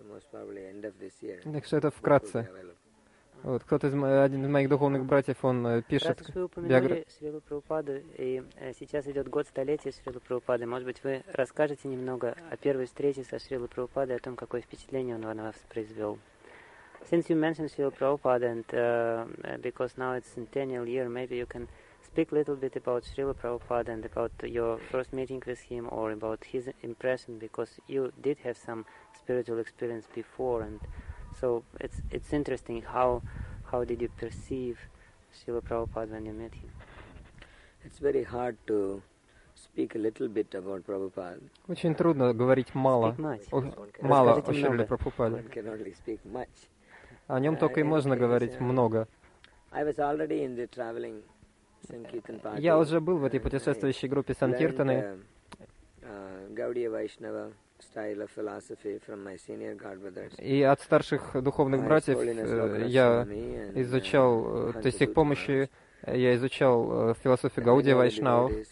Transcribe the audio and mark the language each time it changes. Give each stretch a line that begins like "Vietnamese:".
Russian: Так что это вкратце. Вот, один из моих духовных братьев, он пишет биографию. Раз уж вы упомянули Шрилу Прабхупаду, и сейчас идет год столетия Шрилы Прабхупады, может быть, вы расскажете немного о первой встрече со Шрилой Прабхупадой, о том, какое впечатление он на вас произвел.
English: Since you mentioned Шрилу Прабхупаду, and because now it's centennial year, maybe you can speak a little bit about Шрилу Прабхупаду and about your first meeting with him or about his impression, because you did have some spiritual experience before and so it's interesting how did you perceive Srila Prabhupada when you met him? It's very hard to speak a little bit about Prabhupada.
Russian: Очень трудно говорить мало о Шриле Прабхупаде.
English: One can only speak much.
Russian: О нем только и можно говорить много.
English: I was already in the traveling Sankirtan party.
Russian: Я уже был в этой путешествующей группе Санкиртаны.
English: Gaudiya Vaishnava style of philosophy from my senior god brothers.
Russian: И от старших духовных братьев я изучал, то есть их помощи я изучал философию Гаудия Вайшнава.